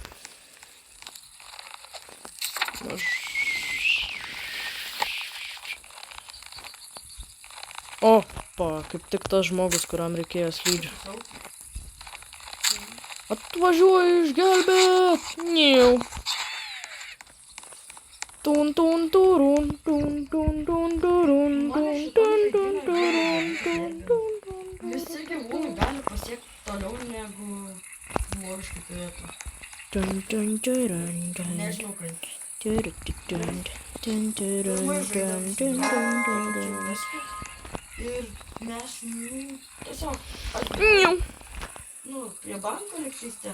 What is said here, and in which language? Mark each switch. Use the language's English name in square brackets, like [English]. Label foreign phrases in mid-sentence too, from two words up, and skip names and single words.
[Lithuanian] Opa, kaip tik tas žmogus, kuriam reikėjo slidžių. Atvažiuoju išgelbėt! Niau. Tun tun turun, tun tun tun turun, tun tun tun turun, tun tun tun. Visi gyvūnai gali pasiekti toliau negu žmogiškai turėtų. Dun dun dun dun. Nežinau kaip. Dun dun dun dun dun dun. Ir mes, tiesiog, prie banko liktais ten.